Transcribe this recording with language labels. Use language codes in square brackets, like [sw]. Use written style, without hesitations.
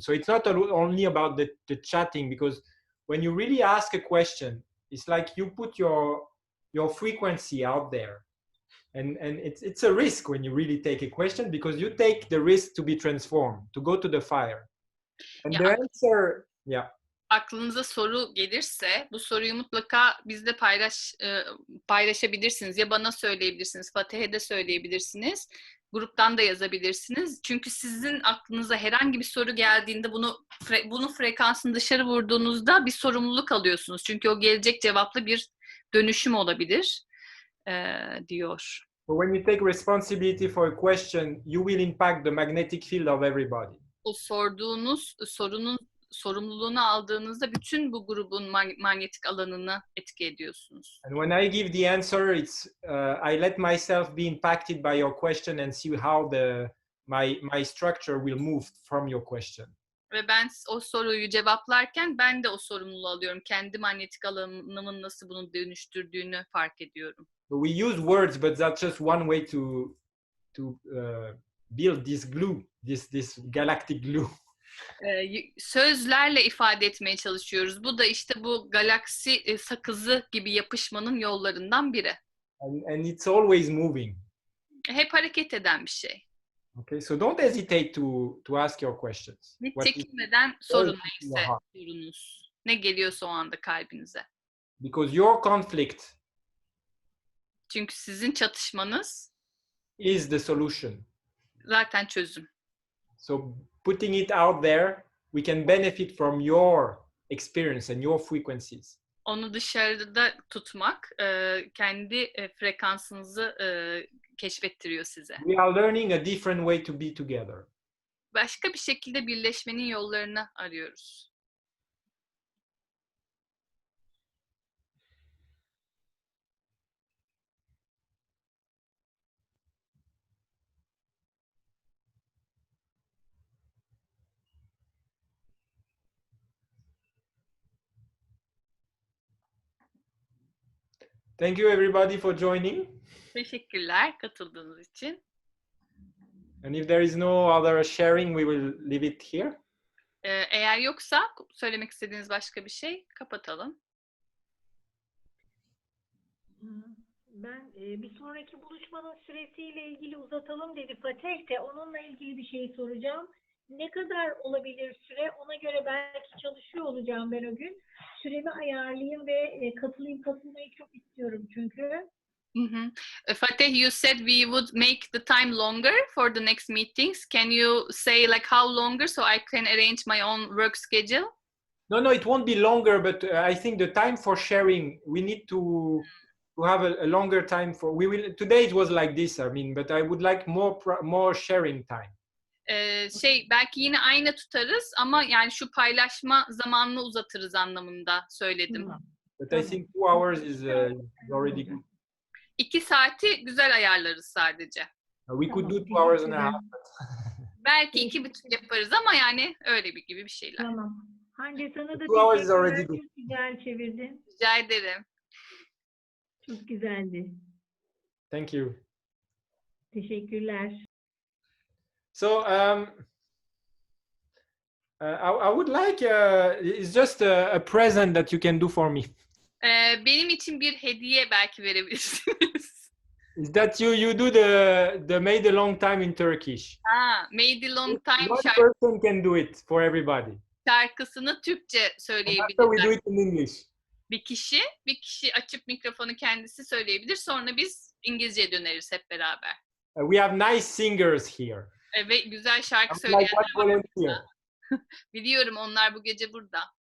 [en] So it's not only about the chatting, because when you really ask a question, it's like you put your frequency out there. And it's a risk when you really take a question, because you take the risk to be transformed, to go to the fire. And the answer, yeah. [tr] Aklınıza soru gelirse bu soruyu mutlaka bizle paylaşabilirsiniz. Ya bana söyleyebilirsiniz, Fatih'e de söyleyebilirsiniz. Gruptan da yazabilirsiniz. Çünkü sizin aklınıza herhangi bir soru geldiğinde bunun frekansını dışarı vurduğunuzda bir sorumluluk alıyorsunuz. Çünkü o gelecek cevaplı bir dönüşüm olabilir diyor. [en] But when you take responsibility for a question, you will impact the magnetic field of everybody. [tr] O sorduğunuz sorunun sorumluluğunu aldığınızda bütün bu grubun manyetik alanını etki ediyorsunuz. [en] And when I give the answer, it's I let myself be impacted by your question and see how my structure will move from your question. [tr] Ve ben o soruyu cevaplarken ben de o sorumluluğu alıyorum. Kendi manyetik alanımın nasıl bunu dönüştürdüğünü fark ediyorum. [en] We use words, but that's just one way to build this glue, this galactic glue. [tr] Sözlerle ifade etmeye çalışıyoruz. Bu da işte bu galaksi sakızı gibi yapışmanın yollarından biri. [en] And it's always moving. [tr] Hep hareket eden bir şey. [en] Okay, so don't hesitate to ask your questions. [tr] Hiç çekinmeden sorun neyse sorunuz. Ne geliyorsa o anda kalbinize. [en] Because your conflict [tr] Çünkü sizin çatışmanız [en] is the solution. [tr] Zaten çözüm. [en] So putting it out there, we can benefit from your experience and your frequencies. [tr] Onu dışarıda tutmak kendi frekansınızı keşfettiriyor size. [en] We are learning a different way to be together. [tr] Başka bir şekilde birleşmenin yollarını arıyoruz. [en] Thank you everybody for joining. [tr] Teşekkürler katıldığınız için. [en] And if there is no other sharing, we will leave it here. [tr] Eğer yoksa söylemek istediğiniz başka bir şey kapatalım. Ben bir sonraki buluşmanın süresiyle ilgili uzatalım dedi Fatih de onunla ilgili bir şey soracağım. Ne kadar olabilir süre? Ona göre belki çalışıyor olacağım ben o gün. Süremi ayarlayayım ve katılmayı çok istiyorum çünkü. [en] Fatih, you said we would make the time longer for the next meetings. Can you say like how longer so I can arrange my own work schedule? No, it won't be longer, but I think the time for sharing, we need to have a longer time for. Today it was like this. I mean, but I would like more sharing time. [tr] Belki yine aynı tutarız ama yani şu paylaşma zamanını uzatırız anlamında söyledim. [en] But I think 2 hours is already good. [tr] 2 saati güzel ayarlarız sadece. [en] We could do 2 hours and a half. [tr] Belki 2,5 yaparız ama yani öyle gibi bir şeyler. Tamam. Hande sana da [en] 2 hours is already [tr] teşekkürler. Çok güzel çevirdin. Rica ederim. Çok güzeldi. [en] Thank you. [tr] Teşekkürler. [en] So I would like, it's just a present that you can do for me. [tr] Benim için bir hediye belki verebilirsiniz. [en] Is that you do the made a long time in Turkish? Made a long time One person can do it for everybody. [tr] şarkısını Türkçe [en] After we [tr] söyleyebilirler. [en] do it in English. [tr] Bir kişi açıp mikrofonu kendisi söyleyebilir. Sonra biz İngilizceye döneriz hep beraber. [en] We have nice singers here. [tr] Ve güzel şarkı [en] I would like [tr] söyleyenler [en] one [tr] var. [en] volunteer. [tr] Biliyorum onlar bu gece burada.